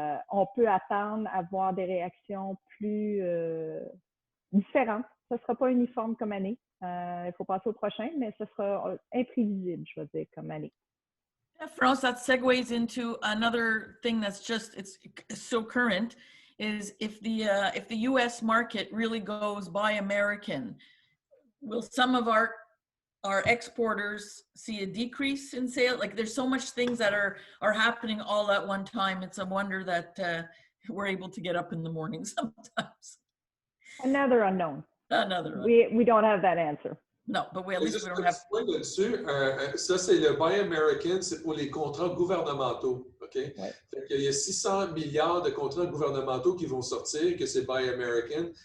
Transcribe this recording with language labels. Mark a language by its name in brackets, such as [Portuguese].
[French] On peut attendre à voir des réactions plus différentes. Ce ne sera pas uniforme comme année. Il faut passer au prochain, mais ce sera imprévisible, je veux dire, comme année. [English] Yeah, France, that segues into another thing that's just, it's so current, is if the U.S. market really goes buy American, will some of our exporters see a decrease in sale? Like there's so much things that are happening all at one time. It's a wonder that we're able to get up in the morning sometimes. Another unknown. Another we don't have that answer. No, but at least we don't have... [French] Dessus, ça, c'est le Buy American, c'est pour les contrats gouvernementaux. [English] OK? [French] Ouais. Il y a 600 milliards de contrats gouvernementaux qui vont sortir, que c'est Buy American.